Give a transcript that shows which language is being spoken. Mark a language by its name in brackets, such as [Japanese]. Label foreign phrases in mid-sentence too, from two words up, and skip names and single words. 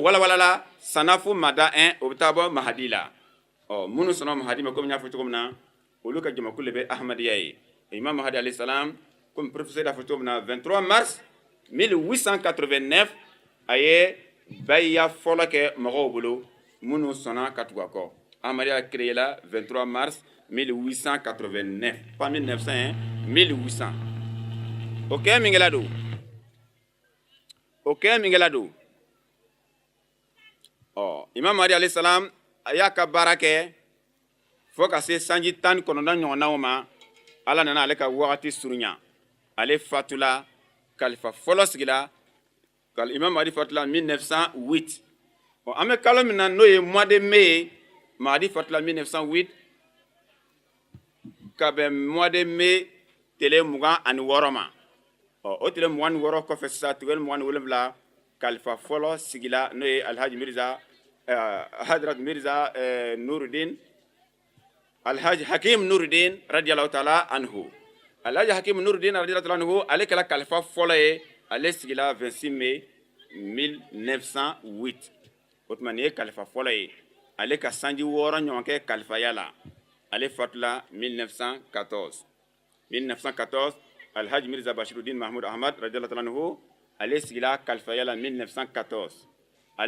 [Bambara] walawalala sanafu mada 1 o bɛ taa bɔ mahadi la minnu sɔnna mahadi ma komi n y'a fɔ cogo min na olu ka jamakulu de bɛ ahmadiyya ye imam mahadi [Arabic] عليه السلام [French] comme professeur [Bambara] y'a fɔ cogo min na 23 mars 1889 a ye bayiya fɔlɔ kɛ mɔgɔw bolo minnu sɔnna ka tugu a kɔ ahmadiyya [French] créé la 23 mars 1889 pas 1900 hein 1800 [Bambara] o kɛ min kɛla don imam mahdi [Arabic] عليه السلام [Bambara] a y'a ka baara kɛ fo ka se sanji 19 ɲɔgɔnnaw ma ala nana ale ka wagati surunya ale fatula kalifa fɔlɔ sigila imam mahdi fatula 1908 an bɛ kalo min na n'o ye [French] mois de mai [Bambara] mahdi fatula 1908 ka bɛn [French] mois de mai [Bambara] tile 26 ma o tile 26 kɔfɛ sisan tile 27 kalifa fɔlɔ sigila n'o ye alhaji mirza hadrat mirza nuruddin alhaji hakim nuruddin [Arabic] رضي الله تعالى عنه [Bambara] Alhaji Hakim Nouruddin [Arabic] رضي الله عنه [Bambara] ale kɛla kalifa fɔlɔ ye ale sigila 26 mai 1908 o tuma nin ye kalifa fɔlɔ ye ale ka sanji 6 ɲɔgɔn kɛ kalifaya la ale fatula 1914 Alhaji Mirza Bashiruddin Mahmud Ahmad [Arabic] رضي الله عنه [Bambara] ale sigila kalifaya la 1914 ale